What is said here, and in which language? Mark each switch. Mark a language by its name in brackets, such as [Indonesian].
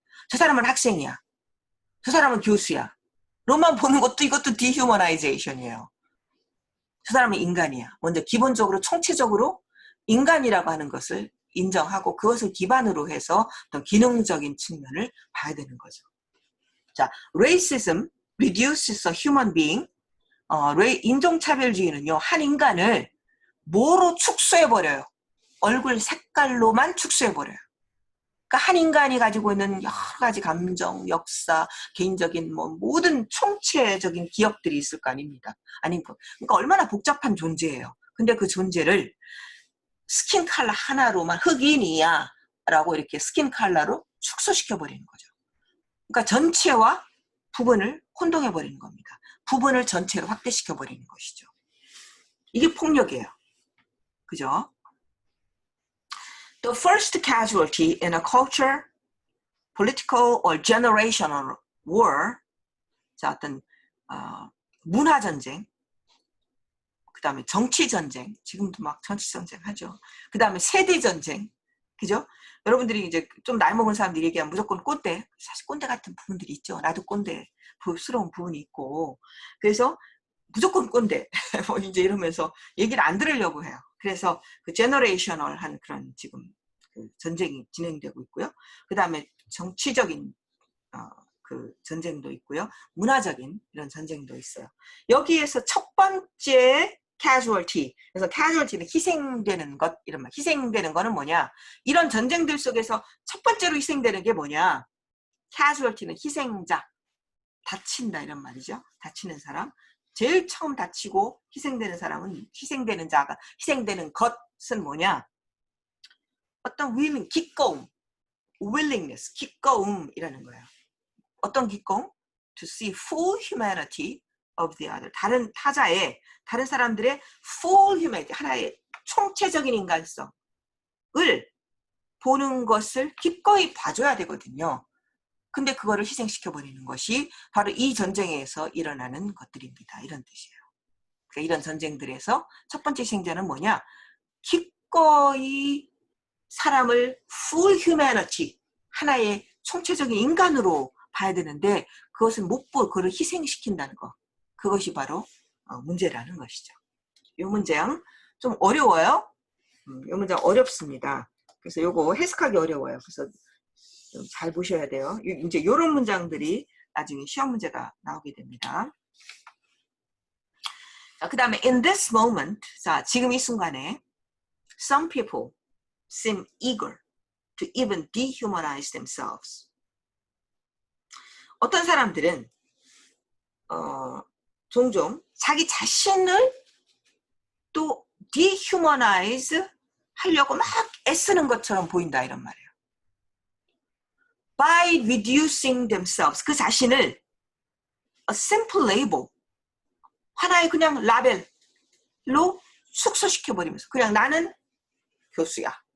[Korean] 저 사람은 학생이야, 저 사람은 교수야 로만 보는 것도 이것도 dehumanization이에요. 저 사람은 인간이야. 먼저 기본적으로 총체적으로 인간이라고 하는 것을 인정하고 그것을 기반으로 해서 어떤 기능적인 측면을 봐야 되는 거죠. [English] 자, racism reduces a human being. [Korean] 인종차별주의는요, 한 인간을 뭐로 축소해버려요? 얼굴 색깔로만 축소해버려요. 그러니까 한 인간이 가지고 있는 여러 가지 감정, 역사, 개인적인 모든 총체적인 기억들이 있을 거 아닙니다. 그러니까 얼마나 복잡한 존재예요. 근데 그 존재를 스킨 컬러 하나로만 흑인이야 라고 이렇게 스킨 컬러로 축소시켜버리는 거죠. 그러니까 전체와 부분을 혼동해버리는 겁니다. 부분을 전체로 확대시켜버리는 것이죠. 이게 폭력이에요. 그죠? [English] The first casualty in a culture, political or generational war. [Korean] 자, 어떤 문화전쟁, 그 다음에 정치전쟁, 지금도 막 정치전쟁 하죠. 그 다음에 세대전쟁, 그죠? 여러분들이 이제 좀 나이 먹은 사람들이 얘기하면 무조건 꼰대, 사실 꼰대 같은 부분들이 있죠. 나도 꼰대스러운 부분이 있고, 그래서 무조건 꼰대, 뭐 이제 이러면서 얘기를 안 들으려고 해요. 그래서 그 제너레이셔널한 그런 지금 그 전쟁이 진행되고 있고요. 그 다음에 정치적인 그 전쟁도 있고요. 문화적인 이런 전쟁도 있어요. 여기에서 첫 번째 casualty, 그래서 casualty는 희생되는 것, 이런 말. 희생되는 거는 뭐냐? 이런 전쟁들 속에서 첫 번째로 희생되는 게 뭐냐? casualty는 희생자, 다친다 이런 말이죠. 다치는 사람. 제일 처음 다치고 희생되는 사람은 희생되는 것은 뭐냐? 어떤 기꺼움, willingness, 기꺼움이라는 거예요. 어떤 기꺼움? [English] To see full humanity of the other. [Korean] 다른 사람들의 full humanity, 하나의 총체적인 인간성을 보는 것을 기꺼이 봐줘야 되거든요. 근데 그거를 희생시켜버리는 것이 바로 이 전쟁에서 일어나는 것들입니다. 이런 뜻이에요. 그러니까 이런 전쟁들에서 첫 번째 희생자는 뭐냐? 기꺼이 사람을 full humanity, 하나의 총체적인 인간으로 봐야 되는데 그것을 못 보고 그걸 희생시킨다는 것. 그것이 바로 문제라는 것이죠. 이 문장 좀 어려워요. 이 문장 어렵습니다. 그래서 요거 해석하기 어려워요. 그래서 좀 잘 보셔야 돼요. 이제 이런 문장들이 나중에 시험 문제가 나오게 됩니다. [English] 그 다음에 in this moment, 자, 지금 이 순간에 some people seem eager to even dehumanize themselves. [Korean] 어떤 사람들은 종종 자기 자신을 또 dehumanize 하려고 막 애쓰는 것처럼 보인다 이런 말이에요. by reducing themselves, 그 자신을 a simple label, 하나의 그냥 라벨로 축소시켜버리면서 그냥 나는 교수야.